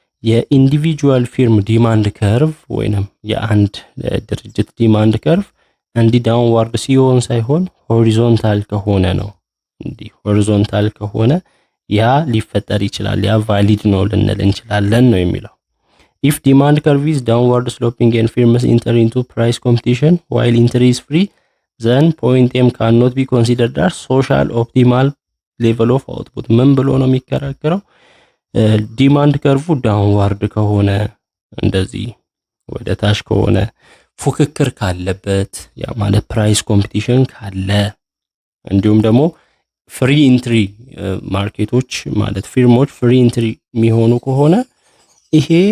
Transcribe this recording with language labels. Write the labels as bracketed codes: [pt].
[am] የኢንዲቪጁዋል ፊርም ዲማንድ ከርቭ ወይንም የአንድ ድርጅት ዲማንድ ከርቭ እንዲ ዳውንዋርድ ሲሆን ሳይሆን ሆሪዞንታል ከሆነ ነው እንዲህ ሆሪዞንታል ከሆነ ያ ሊፈጠር ይችላል፣ ያ ቫሊድ ነው ልንል እንችላለን ነው የሚለው። [en] if demand curve is downward sloping and firms enter into price competition while entry is free then point M cannot be considered as social optimal level of output። [am] ምን ብሎ ነው የሚከራከረው? ዲማንድ ከርቭ ዳውንዋርድ ከሆነ እንደዚህ ወደ ታች ከሆነ ፉክክር ካለበት ያ ማለት ፕራይስ ኮምፒቲሽን ካለ እንዲሁም ደግሞ ፍሪ ኢንትሪ ማርኬቶች ማለት ፊርሞች ፍሪ ኢንትሪ የሚሆኑ ከሆነ ይሄ